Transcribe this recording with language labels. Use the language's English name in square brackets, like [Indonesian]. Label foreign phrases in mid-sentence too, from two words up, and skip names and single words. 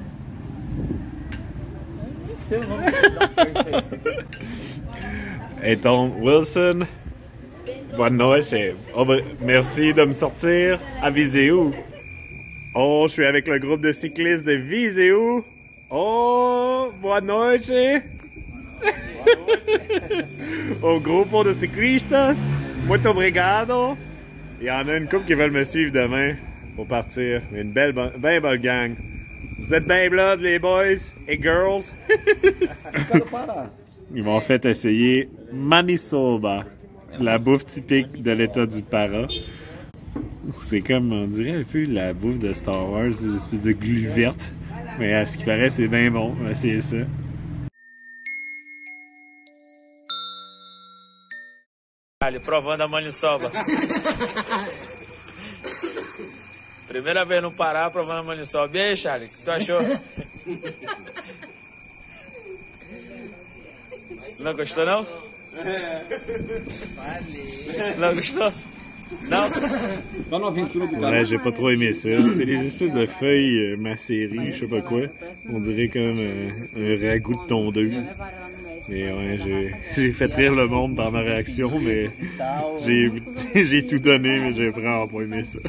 [French] Et donc, Wilson, bonne noite. Merci de me sortir à Viseu. Oh, je suis avec le groupe de cyclistes de Viseu. Oh, bonne noite. [Portuguese] Au grupo de ciclistas, muito obrigado. [French] Il y en a une couple qui veulent me suivre demain pour partir. Une belle gang. Vous êtes bien blood, les boys et girls. Ils m'ont fait essayer Maniçoba, la bouffe typique de l'état du Pará. C'est comme, on dirait un peu la bouffe de Star Wars, des espèces de glu verte. Mais à ce qui paraît, c'est bien bon. On va essayer ça. [Portuguese] Charlie, provando a maniçoba. Primeira vez no Pará provando a maniçoba. E aí, Charlie, o que tu achou? Não gostou, não? Não gostou? [French] Non? Ouais, j'ai pas trop aimé ça. C'est des espèces de feuilles macérées, je sais pas quoi. On dirait comme un ragoût de tondeuse. Mais ouais, j'ai fait rire le monde par ma réaction, mais j'ai tout donné, mais j'ai vraiment pas aimé ça.